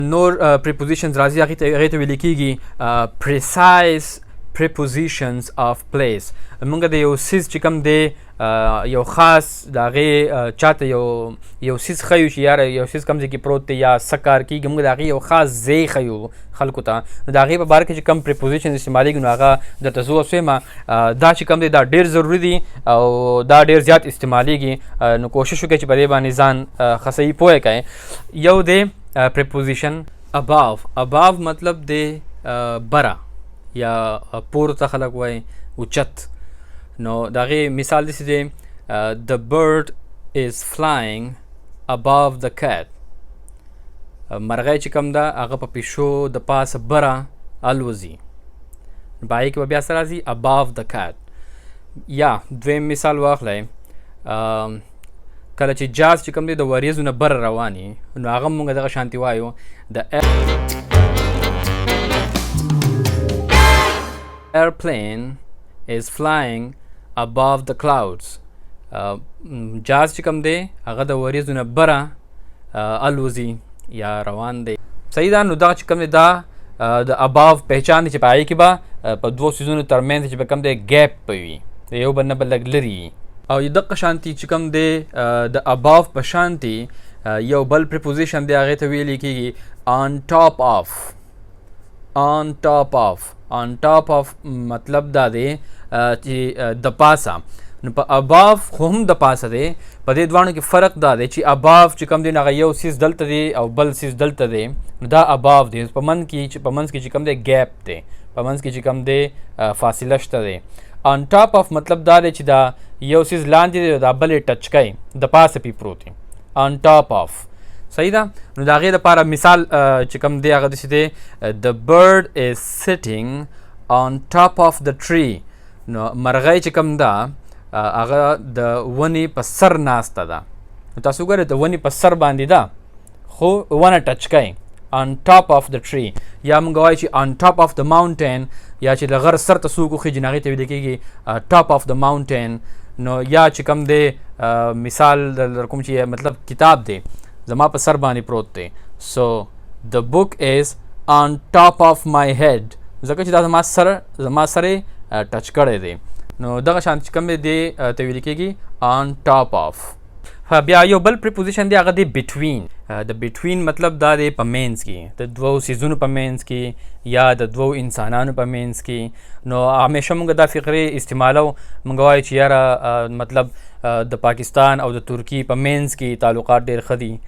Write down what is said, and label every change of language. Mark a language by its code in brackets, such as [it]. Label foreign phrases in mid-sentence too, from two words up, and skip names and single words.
[ps] نور prepositions راځي هغه ته ویل کېږي [en] precise prepositions of place. [ps] موږ د یو سیز چې کوم دی یو خاص د هغې چاته یو سیز ښیو چې یاره یو سیز کوم ځای کې پروت دی یا څه کار کېږي موږ د هغې یو خاص ځای ښیو خلکو ته نو د هغې په باره کې چې کوم prepositions استعمالیږي نو هغه درته زه اوس وایم دا چې کوم دی دا ډېر ضروري دي او دا ډېر زیات استعمالیږي نو کوشش وکړئ چې په دې باندې ځان ښه صحیح پوه کړئ. یو دی [en] preposition above [ps] مطلب دی بره یا پورته خلک وایي اوچت. نو د هغې مثال داسې دی [en] the bird is flying above the cat. [ps] مرغۍ چې کوم ده هغه په پیشو د پاسه بره الوځي په هغې کې به بیا څه راځي [en] above the cat. [ps] یا دویم مثال واخلی کله چې جاز چې کوم دی د وریځو نه بره رواني نو هغه مونږ دغه شانتي وایو د [en] airplane is flying above the clouds. [ps] جاز چې کوم دی هغه د وریځو نه بره الوځي یا روان دی. صحیح ده. نو دغه چې کوم دی دا د above پهچان دی چې په هغې کې به په دوو څیزونو ترمنځ چې به کوم دی ګیپ به وي د یو بل نه به لږ لرې وي. او دغه شانتي چې کوم دی د above په شانتي یو بل preposition دی هغې ته ویلی کېږي [en] on top of. on top of [ps] مطلب دا دی چې د پاسه. نو په above خو هم د پاسه دی په دې دواړو کې فرق دا دی چې above چې کوم دی هغه یو سیز دلته دی او بل سیز دلته دی نو دا above دی. په منځ کې چې کوم دی ګیپ دی په منځ کې چې کوم دی فاصله شته دی. [en] on top of [ps] مطلب دا دی چې دا یو سیز لاندې دی دا بل یې ټچ کوي د پاسه پې پروت دی [en] on top of. [ps] صحیح ده. نو د هغې دپاره مثال چې کوم دی هغه داسې دی [en] the bird is sitting on top of the tree. [ps] نو مرغۍ چې کوم ده هغه د ونې په سر ناسته ده. نو تاسو وګورئ د ونې په سر باندې ده خو ونه ټچ کوي [en] on top of the tree. [ps] یا موږ وایو چې [en] on top of the mountain [ps] یا چې د غر سر ته څوک وخیږي نو هغې ته ویل کېږي [en] top of the mountain. [ps] نو یا چې کوم دی مثال در کوم چې مطلب کتاب دی زما په سر باندې پروت دی [en] so the book is on top of my head [ps] ځکه چې دا زما سر یې ټچ کړی دی. نو دغه شان چې کوم دی ته ویل کېږي [en] on top of. [ps] بیا یو بل preposition دی هغه دی between. د between مطلب دا دی په منځ کې د دوو څیزونو په منځ کې یا د دوو انسانانو په منځ کې. نو همیشه موږ دا فقرې استعمالو موږ وایو چې یاره مطلب د پاکستان او د ترکي په منځ کې تعلقات ډېر ښه دي.